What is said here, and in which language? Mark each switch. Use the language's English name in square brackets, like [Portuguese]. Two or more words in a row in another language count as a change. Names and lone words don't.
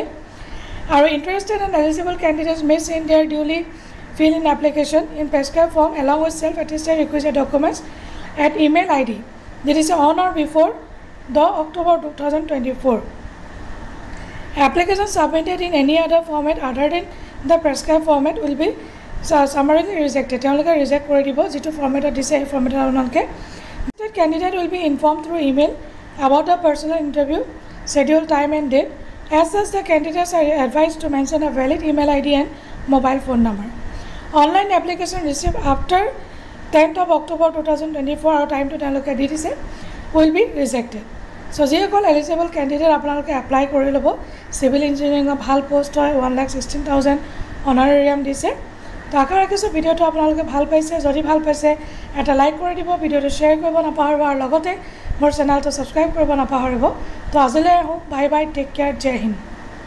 [English] Our interested and eligible candidates may send their duly fill in application in prescribed form along with self-attested requisite documents at email ID. That is on or before the October 2024. Application submitted in any other format other than the prescribed format will be summarily rejected. [Assamese] তেওঁলোকে reject কৰি দিব যেটো ফৰমেটত দিছে এই ফৰমেটত আপোনালোকে [English] the candidate will be informed through email about the personal interview schedule time and date as such the candidates are advised to mention a valid email ID and mobile phone number. Online application received after 10th of October 2024 our time to [Assamese] তেওঁলোকে দি দিছে [English] will be rejected. [Assamese] So যিসকল [English] eligible candidate [Assamese] আপোনালোকে apply কৰি লব [English] civil engineering [Assamese] ভাল পোষ্ট হয় 1,16,000 honorarium দিছে তো আশা ৰাখিছো ভিডিওটো আপোনালোকে ভাল পাইছে যদি ভাল পাইছে এটা লাইক কৰি দিব ভিডিওটো শ্বেয়াৰ কৰিব নাপাহৰিব আৰু লগতে মোৰ চেনেলটো সাবস্ক্ৰাইব কৰিব নাপাহৰিব তো আজিলৈ [English] bye bye take care [Hindi] जय हिन्द